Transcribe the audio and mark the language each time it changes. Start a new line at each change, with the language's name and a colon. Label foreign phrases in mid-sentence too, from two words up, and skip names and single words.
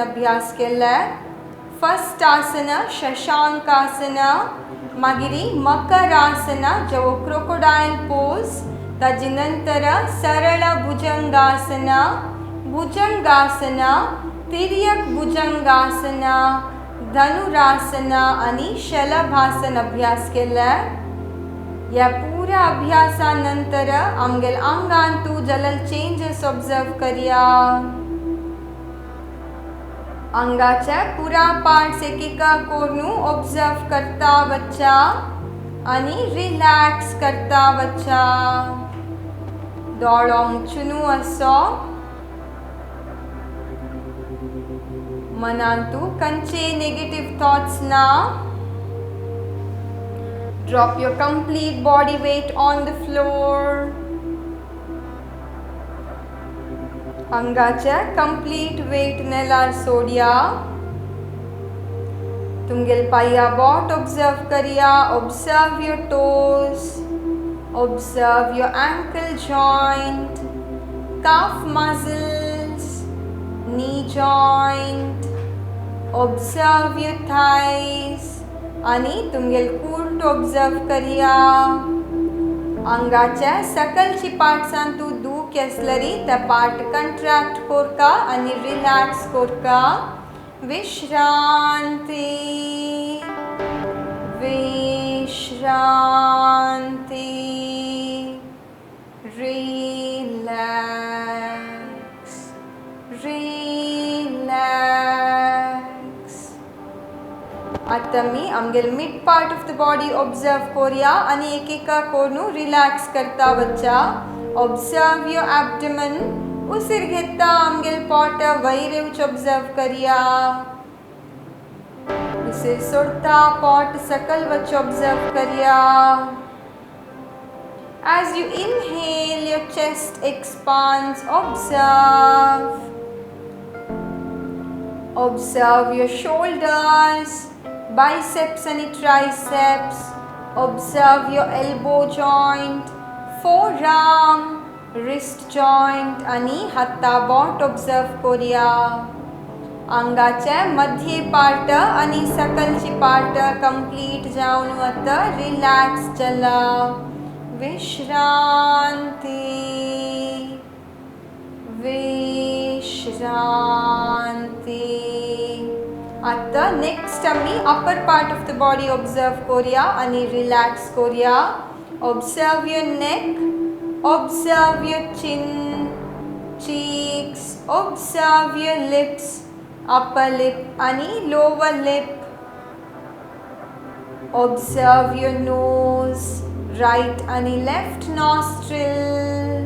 Konkani: अभ्यास केला फर्स्ट आसन शशांकासन मागिरी मकरासन जो
English: crocodile pose
Konkani: ताजी नंतर सरळ भुजंगासन भुजंगासन तिर्यक भुजंगासन धनुरासन आणि शलभासन अभ्यास केला या पूरा अभ्यासानंतर आमगेल आंगांतू जलल
English: changes observe
Konkani: करिया अंगाच्या पुरा पार्ट्स एकेका कोरनू ऑब्जर्व करता वच्चा आणि रिलॅक्स करता वच्चा दोळो मुच्चुनू असो मनांतू कंचे
English: negative thoughts
Konkani: ना
English: Drop your complete body weight on the floor.
Konkani: अंगाच्या
English: complete weight
Konkani: नेलार सोडिया तुमगेल पाया बोट observe करिया
English: observe your toes observe your ankle joint calf muscles knee joint observe your thighs
Konkani: आणि तुमगेल कूर्ट ऑब्जर्व करिया अंगाच्या सकलची पार्ट्सांतू दुख असलरी त्या पार्ट कंट्रॅक्ट कोरका आणि रिलॅक्स कोरका विश्रांती विश्रांती
English: relax relax
Konkani: आता मी आमगेल
English: mid part of the body observe
Konkani: कोरिया आणि एकेका कोरनू रिलॅक्स करता वच्चा
English: observe your abdomen
Konkani: उसिर घेता आमगेल पोट वैरेवच ऑब्जर्व करिया उसिर सोडता पोट सकल वच ऑब्जर्व करिया
English: as you inhale your chest expands observe Observe your shoulders, biceps and triceps. Observe your elbow joint, forearm, wrist joint
Konkani: आणि हाताबोट observe करूया. अंगाचे मध्य पार्ट आणि सकलची पार्ट कंप्लीट जाऊन वता रिलॅक्स चला. विश्रांती विश्रांती. आता नेक्स्ट आम्ही
English: upper part of the body observe
Konkani: करूया आणि रिलॅक्स करूया.
English: observe your neck, observe your chin, cheeks. Observe your lips, upper lip आणि lower lip. Observe your nose, right आणि left nostril.